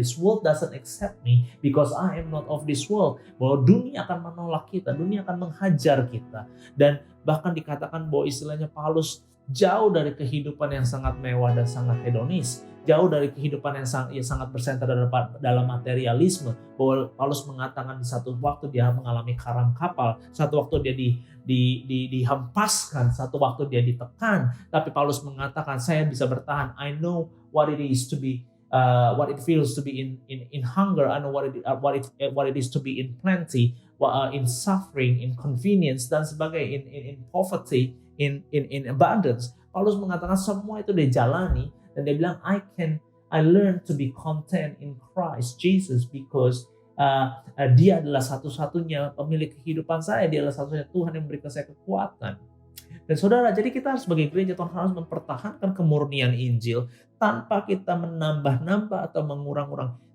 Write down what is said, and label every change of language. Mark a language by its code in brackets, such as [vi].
[en] This world doesn't accept me because I am not of this world. [id] Bahwa dunia akan menolak kita, dunia akan menghajar kita. Dan bahkan dikatakan bahwa istilahnya Paulus jauh dari kehidupan yang sangat mewah dan sangat hedonis, jauh dari kehidupan yang sangat bersenter dalam materialisme. Bahwa Paulus mengatakan di satu waktu dia mengalami karam kapal, satu waktu dia dihempaskan, satu waktu dia ditekan, tapi Paulus mengatakan, saya bisa bertahan. [en] I know what it is to be what it feels to be in hunger. I know what it is to be in plenty, in suffering, in convenience, [id] dan sebagainya, [en] in poverty, in abundance. [id] Paulus mengatakan semua itu dia jalani, dan dia bilang [en] I learn to be content in Christ Jesus because [id] dia adalah satu-satunya pemilik kehidupan saya, dia adalah satu-satunya Tuhan yang memberikan saya kekuatan. Dan saudara, jadi kita harus sebagai gereja Tuhan harus mempertahankan kemurnian Injil tanpa kita menambah-nambah atau mengurang-urang.